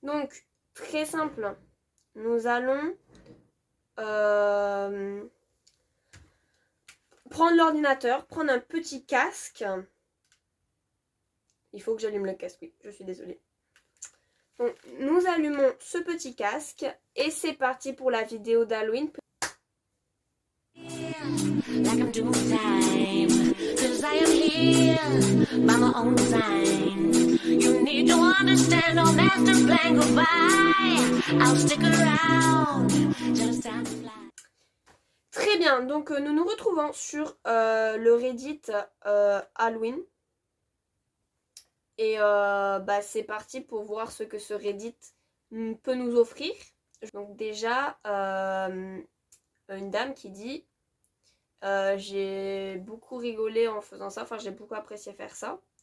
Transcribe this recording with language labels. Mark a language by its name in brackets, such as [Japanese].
[French] Donc très simple. Nous allons euh, prendre l'ordinateur, prendre un petit casque. Il faut que j'allume le casque, oui, je suis désolée. Donc, nous allumons ce petit casque et c'est parti pour la vidéo d'Halloween. [English] Like I'm doing time, 'cause I am here by my own design. You need to understand, no master plan goodbye. I'll stick around just time to fly. [French] Très bien, donc nous nous retrouvons sur le Reddit Halloween. Et c'est parti pour voir ce que ce Reddit peut nous offrir. Donc déjà, une dame qui dit j'ai beaucoup rigolé en faisant ça, enfin j'ai beaucoup apprécié faire ça.